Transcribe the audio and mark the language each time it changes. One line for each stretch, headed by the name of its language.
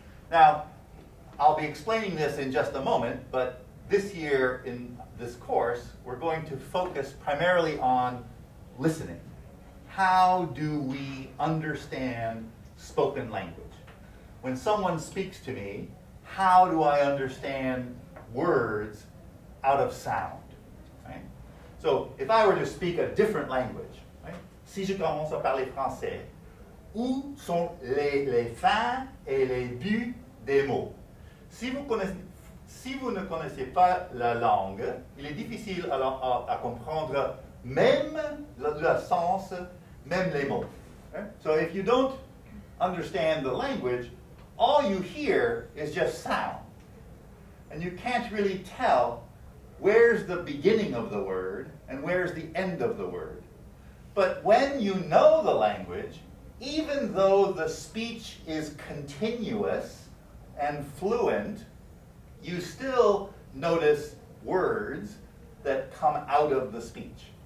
English: Now, I'll be explaining this in just a moment, but this year in this course, we're going to focus primarily on listening. How do we understand spoken language? When someone speaks to me, how do I understand words out of sound? Right? So if I were to speak a different language, right?
French: Si je commence à parler français, où sont les fins et les buts des mots? Si vous ne connaissez pas la langue, il est difficile à comprendre même le sens, même les mots.
English: Right? So if you don't understand the language, all you hear is just sound. And you can't really tell where's the beginning of the word and where's the end of the word. But when you know the language, even though the speech is continuous and fluent, you still notice words that come out of the speech.